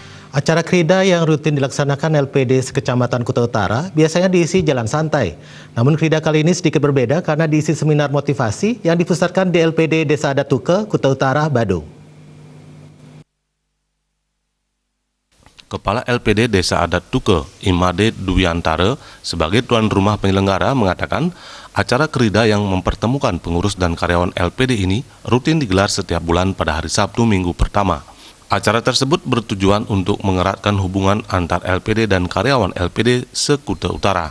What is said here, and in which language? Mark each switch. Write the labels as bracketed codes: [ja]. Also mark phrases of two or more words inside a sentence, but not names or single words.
[id] Acara krida yang rutin dilaksanakan LPD Sekecamatan Kuta Utara biasanya diisi jalan santai. Namun krida kali ini sedikit berbeda karena diisi seminar motivasi yang dipusatkan di LPD Desa Adat Tuke, Kuta Utara, Badung. Kepala LPD Desa Adat Tuke, Imade Duyantara, sebagai tuan rumah penyelenggara mengatakan acara krida yang mempertemukan pengurus dan karyawan LPD ini rutin digelar setiap bulan pada hari Sabtu minggu pertama. Acara tersebut bertujuan untuk mengeratkan hubungan antar LPD dan karyawan LPD se-Kuta Utara.